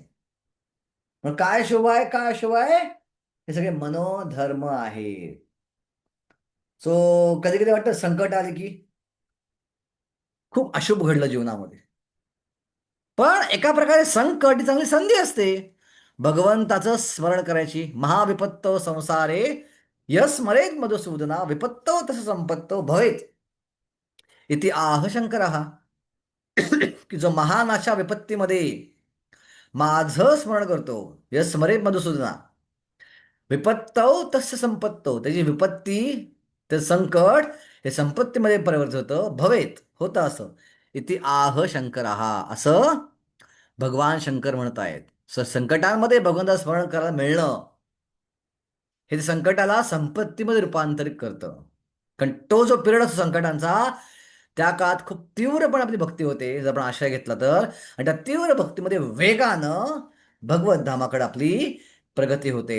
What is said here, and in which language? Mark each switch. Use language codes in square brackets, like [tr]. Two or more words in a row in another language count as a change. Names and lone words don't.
[mr] मग काय शुभ आहे, काय अशुभ आहे, हे सगळे मनोधर्म आहे. सो कधी कधी वाटतं संकट आले की खूप अशुभ घडलं जीवनामध्ये, पण एका प्रकारे संकट ही चांगली संधी असते भगवंताचं स्मरण करायची. [sa] महाविपत्तो संसारे यस्मरेत मधुसूदना विपत्तो तस संपत्तो भवेत इति आह शंकरः. [mr] की जो महान अशा विपत्तीमध्ये माझं स्मरण करतो, [sa] यस्मरेत मधुसूदना विपत्तौ तस्य संपत्तो, [mr] त्याची विपत्ती, ते संकट हे संपत्तीमध्ये परिवर्तित होतं, भवेत होतं असं, [sa] इति आह शंकरः, [mr] असं भगवान शंकर म्हणत आहेत. संकटांमध्ये भगवंताचं स्मरण करायला मिळणं हे संकटाला संपत्तीमध्ये रूपांतरित करतं. कारण तो जो पिरियड असतो संकटांचा, त्या काळात खूप तीव्रपणे आपली भक्ती होते जर आपण आश्रय घेतला तर, आणि त्या तीव्र भक्तीमध्ये वेगानं भगवत धामाकडे आपली प्रगती होते.